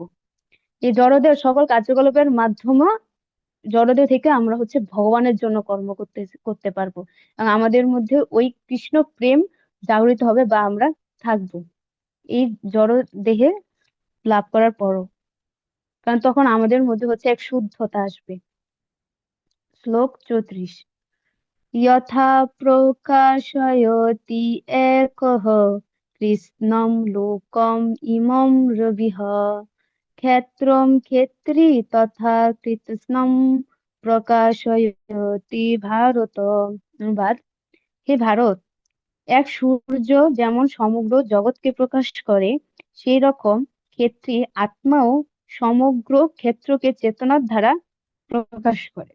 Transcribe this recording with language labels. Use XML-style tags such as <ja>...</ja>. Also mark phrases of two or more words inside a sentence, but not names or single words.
<bn>এই জড়দেহ সকল কার্যকলাপের মাধ্যমে জড়দেহ থেকে আমরা হচ্ছে ভগবানের জন্য কর্ম করতে করতে পারবো, এবং আমাদের মধ্যে ওই কৃষ্ণ প্রেম জাগরিত হবে, বা আমরা থাকবো এই জড় দেহে লাভ করার পরও, কারণ তখন আমাদের মধ্যে হচ্ছে এক শুদ্ধতা আসবে।</bn> <sa>শ্লোক 34। यथा प्रकाशयति एकः कृष्णं लोकम् इमं रविः ক্ষেত্রম ক্ষেত্রী তথা কৃৎস্নম প্রকাশয়তি ভারত।</sa> <bn>অনুবাদ: হে ভারত, এক সূর্য যেমন সমগ্র জগৎকে প্রকাশ করে, সেই রকম ক্ষেত্রী আত্মাও সমগ্র ক্ষেত্রকে চেতনার দ্বারা প্রকাশ করে।</bn>